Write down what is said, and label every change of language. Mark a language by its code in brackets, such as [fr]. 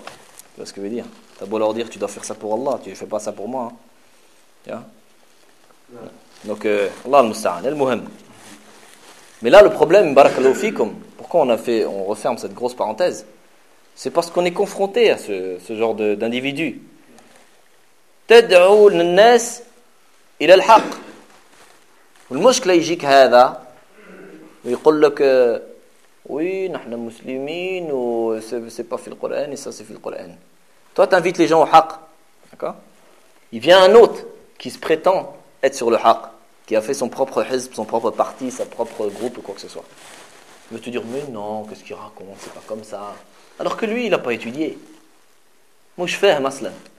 [fr] Tu vois ce que je veux dire? T'as beau leur dire, tu dois faire ça pour Allah, tu ne fais pas ça pour moi. Hein? Donc, Allah al-Musta'an, al-Muhim. Mais là, le problème, barakallahu fikum, pourquoi on referme cette grosse parenthèse? C'est parce qu'on est confronté à ce genre d'individu. [ar] تدعو الناس إلى الحق والمشكلة يجيك هذا ويقول لك [fr] oui [ar] نحن مسلمين و [fr] c'est pas [ar] في القرآن [fr] et ça c'est [ar] في القرآن. [fr] Toi t'invites les gens au haq, d'accord. Il vient un autre qui se prétend être sur le haq, qui a fait son propre hizb, son propre parti, sa propre groupe ou quoi que ce soit. Il veut te dire mais non, qu'est-ce qu'il raconte, c'est pas comme ça, alors que lui il a pas étudié. Moi je fais maslan.